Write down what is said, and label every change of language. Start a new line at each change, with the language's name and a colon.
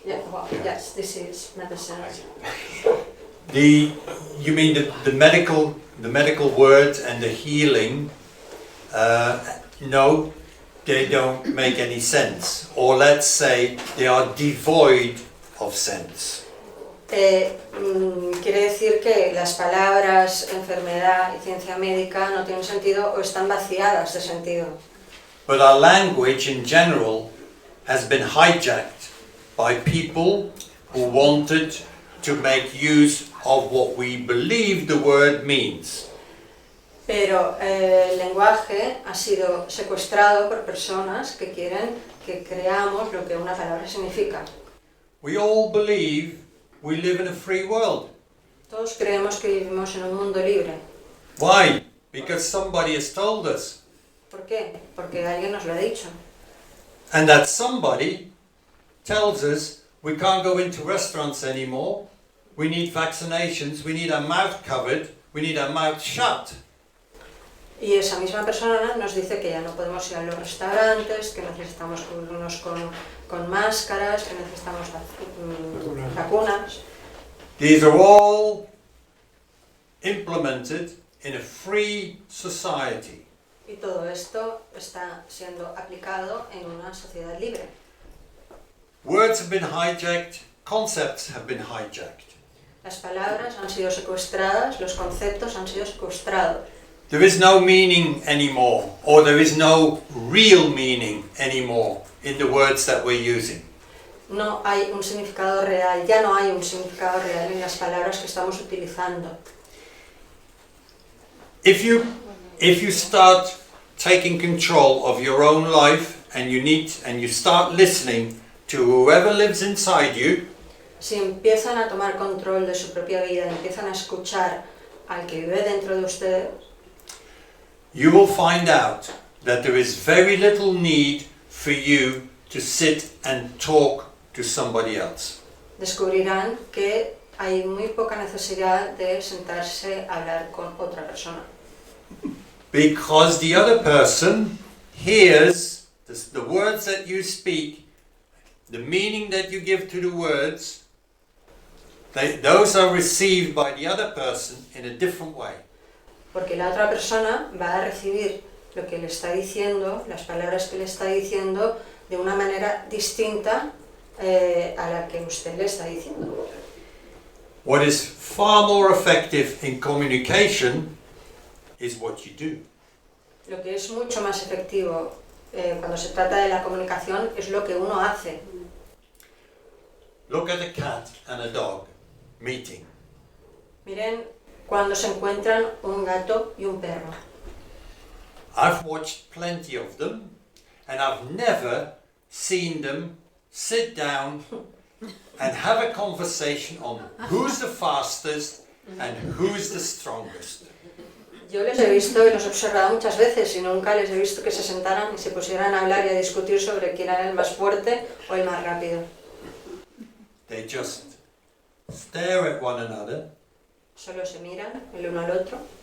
English: Yeah, well, yes, disease, medicine. You mean the medical word and the healing? No, they don't make any sense. Or let's say they are devoid of sense.
Spanish: Quiere decir que las palabras enfermedad y ciencia médica no tienen sentido o están vaciadas de sentido.
English: But our language in general has been hijacked by people who wanted to make use of what we believe the word means.
Spanish: Pero el lenguaje ha sido secuestrado por personas que quieren que creamos lo que una palabra significa.
English: We all believe we live in a free world.
Spanish: Todos creemos que vivimos en un mundo libre.
English: Why? Because somebody has told us.
Spanish: ¿Por qué? Porque alguien nos lo ha dicho.
English: And that somebody tells us we can't go into restaurants anymore, we need vaccinations, we need our mouth covered, we need our mouth shut.
Spanish: Y esa misma persona nos dice que ya no podemos ir a los restaurantes, que necesitamos cubrirnos con máscaras, que necesitamos vacunas.
English: These are all implemented in a free society.
Spanish: Y todo esto está siendo aplicado en una sociedad libre.
English: Words have been hijacked, concepts have been hijacked.
Spanish: Las palabras han sido secuestradas, los conceptos han sido secuestrados.
English: There is no meaning anymore, or there is no real meaning anymore in the words that we're using.
Spanish: No hay un significado real, ya no hay un significado real en las palabras que estamos utilizando.
English: If you start taking control of your own life and you start listening to whoever lives inside you,
Spanish: Si empiezan a tomar control de su propia vida, empiezan a escuchar al que vive dentro de ustedes,
English: you will find out that there is very little need for you to sit and talk to somebody else.
Spanish: descubrirán que hay muy poca necesidad de sentarse a hablar con otra persona.
English: Because the other person hears the words that you speak, the meaning that you give to the words, those are received by the other person in a different way.
Spanish: Porque la otra persona va a recibir lo que le está diciendo, las palabras que le está diciendo, de una manera distinta a la que usted le está diciendo.
English: What is far more effective in communication is what you do.
Spanish: Lo que es mucho más efectivo cuando se trata de la comunicación es lo que uno hace.
English: Look at a cat and a dog meeting.
Spanish: Miren cuando se encuentran un gato y un perro.
English: I've watched plenty of them, and I've never seen them sit down and have a conversation on who's the fastest and who's the strongest.
Spanish: Yo les he visto y los he observado muchas veces y nunca les he visto que se sentaran y se pusieran a hablar y a discutir sobre quién era el más fuerte o el más rápido.
English: They just stare at one another,
Spanish: Solo se miran el uno al otro.